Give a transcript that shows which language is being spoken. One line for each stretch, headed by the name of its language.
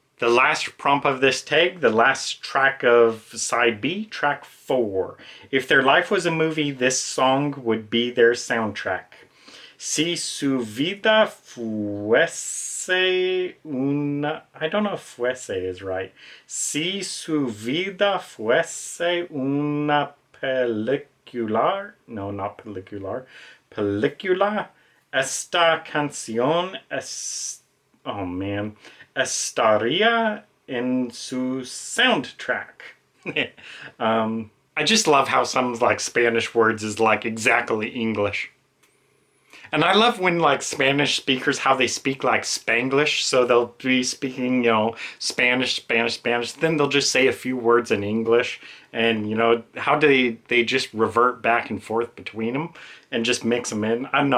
English: The last prompt of this tag, the last track of side B, track 4. If their life was a movie, this song would be their soundtrack.
Spanish: Si su vida fuese una...
English: I don't know if fuese is right.
Spanish: Si su vida fuese una película...
English: No, not
Spanish: película. Película. Esta canción es...
English: Oh, man.
Spanish: Estaría en su soundtrack.
English: I just love how some like Spanish words is like exactly English. And I love when like Spanish speakers, how they speak like Spanglish. So they'll be speaking, you know, Spanish. Then they'll just say a few words in English. And, you know, how do they just revert back and forth between them and just mix them in? I don't know.